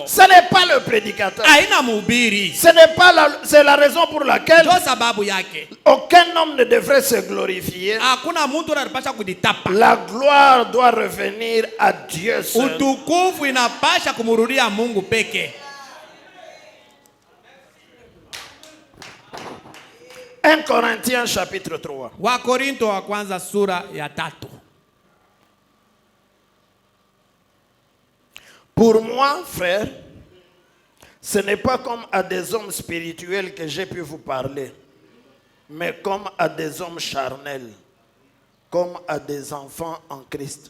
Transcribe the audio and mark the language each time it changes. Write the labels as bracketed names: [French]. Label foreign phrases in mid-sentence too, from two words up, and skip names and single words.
[French] Ce n'est pas le prédicateur. [Swahili] Haina mhubiri. [French] Ce n'est pas c'est la raison pour laquelle [Swahili] Ndio sababu yake. [French] aucun homme ne devrait se glorifier. [Swahili] Hakuna mtu anapaswa kujitapa. [French] La gloire doit revenir à Dieu seul. [Swahili] Utukufu inapasha kumrudia Mungu peke. [French] 1 Corinthiens chapitre 3. [Swahili] Wakorinto wa kwanza sura ya 3. [French] Pour moi, frère, ce n'est pas comme à des hommes spirituels que j'ai pu vous parler, mais comme à des hommes charnels, comme à des enfants en Christ.